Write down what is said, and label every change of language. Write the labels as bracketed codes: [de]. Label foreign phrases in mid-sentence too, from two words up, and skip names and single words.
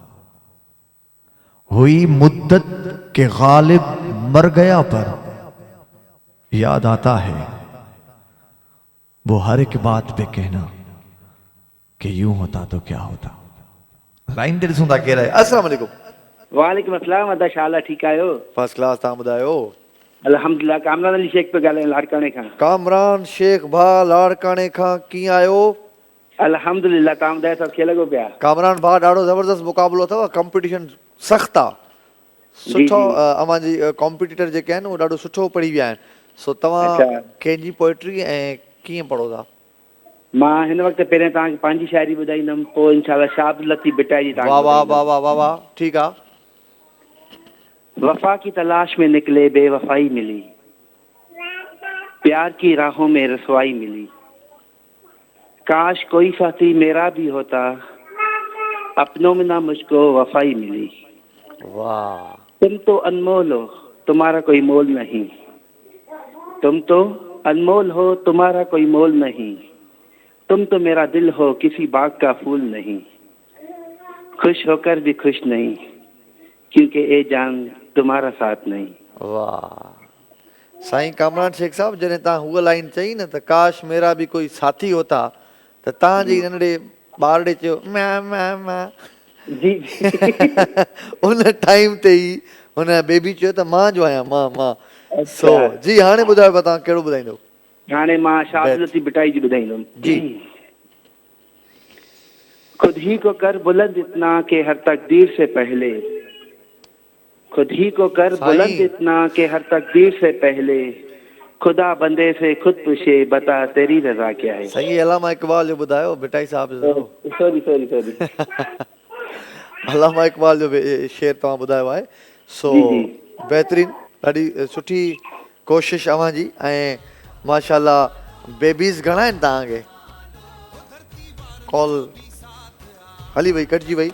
[ur] ہوئی مدت کہ غالب مر گیا پر یاد آتا ہے وہ ہر ایک بات پہ کہنا کہ یوں ہوتا تو کیا ہوتا. [sd] लाइन ते ॾिसूं था केरु आहे। [ar] السلام عليكم. وعليكم السلام. [sd] अदा शाला ठीकु आहियो? [en] first class. [sd] तव्हां ॿुधायो? अल्हम्दुलिल्लाह। कामरान अली शेख पियो ॻाल्हायां लाड़काणे खां। कामरान शेख भाउ लाड़काणे खां, कीअं आहियो? अल्हम्दुलिल्लाह। तव्हां ॿुधायो सभु खे लॻो पिया? कामरान भाउ ॾाढो ज़बरदस्त मुक़ाबलो अथव, कॉम्पिटिशन सख़्तु आहे, सुठो। अवांजी कॉम्पिटिटर जेके आहिनि उहो ॾाढो सुठो पढ़ी विया आहिनि। सो तव्हां कंहिंजी पोइट्री ऐं कीअं पढ़ो था? मां हिन वक़्तु पहिरियों तव्हांखे पंहिंजी शाइरी ॿुधाईंदुमि, पोइ इंशाल्लाह शाह अब्दुल लतीफ़ भिटाई जी। वाह वाह वाह वाह वाह वाह, ठीकु आहे। [ur] وفا کی تلاش میں نکلے بے وفائی ملی، پیار کی راہوں میں رسوائی ملی، کاش کوئی ساتھی میرا بھی ہوتا، اپنوں میں نہ مجھ کو وفائی ملی. [sd] वाह। [ur] تم تو انمول ہو، تمہارا کوئی مول نہیں، تم تو انمول ہو، تمہارا کوئی مول نہیں، تم تو میرا دل ہو، کسی باغ کا پھول نہیں، خوش ہو کر بھی خوش نہیں، کیونکہ اے جان تمہارا ساتھ نہیں. [sd] वाह। साईं कामरान शेख साहब, जॾहिं तव्हां हूअ लाइन चई न त [ur] کاش میرا بھی کوئی ساتھی ہوتا, [sd] त तव्हांजी नंढड़े ॿार ॾे चयो मैं मैं जी उन टाइम ते ई हुन बेबी चयो त मां जो आहियां, मां मां। सो जी हाणे ॿुधायो तव्हां कहिड़ो ॿुधाईंदो? हाणे मां शाह अब्दुल लतीफ़ भिटाई जी ॿुधाईंदुमि। जी। [ur] خود ہی کو کر بلند اتنا کہ ہر تقدیر سے پہلے، خود ہی کو کر بلند اتنا کہ ہر تقدیر سے پہلے، خدا بندے سے خود پوچھے بتا تیری رضا کیا ہے. [sd] सही। अलामा इकबाल जो ॿुधायो भिटाई साहब जो। सॉरी सॉरी सॉरी। अलामा इकबाल जो शेर तव्हां ॿुधायो आहे। सो बहितरीन, ॾाढी सुठी कोशिशि अव्हांजी। ऐं माशाल्लाह बेबीज़ घणा आहिनि तव्हांखे? कॉल हली वई, कटिजी वई।